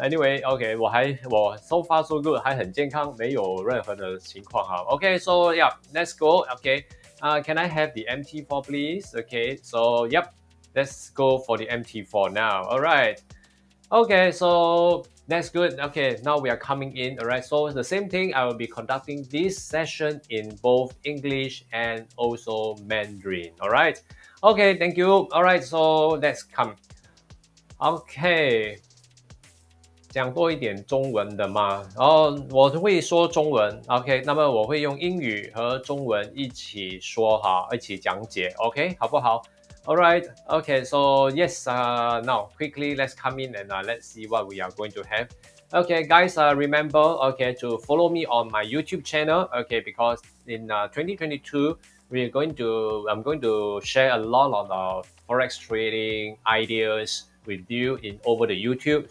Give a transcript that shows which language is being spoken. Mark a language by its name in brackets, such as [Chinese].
[Chinese] Anyway， OK， 我 [English] so far so good， [Chinese] 还很健康，没有任何的情况哈。 [English] OK，so yeah，let's go。 OK，can I have the MT4 please？ OK，so yep，let's go for the MT4 now. Alright. Okay, so that's good. Okay, now we are coming in. Alright, so the same thing, I will be conducting this session in both English and also Mandarin. Alright, okay, thank you. Alright, so let's come. [Chinese] Okay, 讲多一点中文的吗？我会说中文 ，OK， 那么我会用英语和中文一起说哈，一起讲解 ，OK， 好不好？ [English] Alright, okay, so yes, now quickly let's come in and let's see what we are going to have. Okay, guys, remember, okay, to follow me on my YouTube channel, okay, because in 2022, I'm going to share a lot of Forex trading ideas with you over the YouTube.